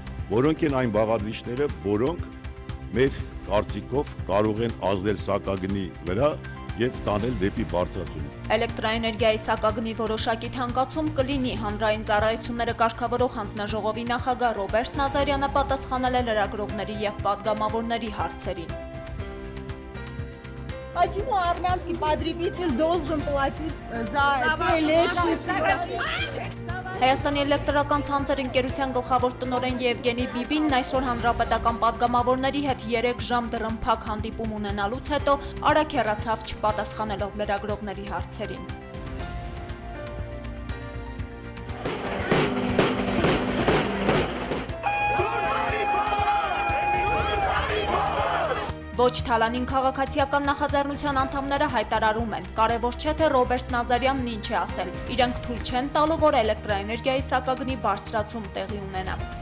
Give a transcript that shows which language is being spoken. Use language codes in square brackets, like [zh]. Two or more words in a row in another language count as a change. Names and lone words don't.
[hy] որոնք են այն բաղադրիչները, որոնք մեր կարծիքով կարող են ազդել սակագնի վրա և տանել դեպի բարձրացում։ Էլեկտրաէներգիայի սակագնի որոշակի թանկացում կլինի, հանրային ծառայությունները կարգավորող հանձնաժողովի նախագահ Ռոբերտ Նազարյանը պատասխանել է լրագրողների և պատգամավորների հարցերին։ [ru] Почему Армянский потребитель должен платить за электричество? [hy] Հայաստանի էլեկտրական ցանցեր ընկերության գլխավոր տնօրեն Եվգենի Բիբինն այսօր հանրապետական պատգամավորների հետ 3 ժամ դռնփակ հանդիպում ունենալուց հետո արագ հեռացավ չպատասխանելով լրագրողների հարցերին։ Ոչ Թալանին քաղաքացիական նախաձեռնության անդամները հայտարարում են, կարևոր չէ թե Ռոբերտ Նազարյանն ինչ է ասել, իրենք թույլ չեն տալու, որ էլեկտրաէներգիայի սակագնի բարձրացում տեղի ունենա։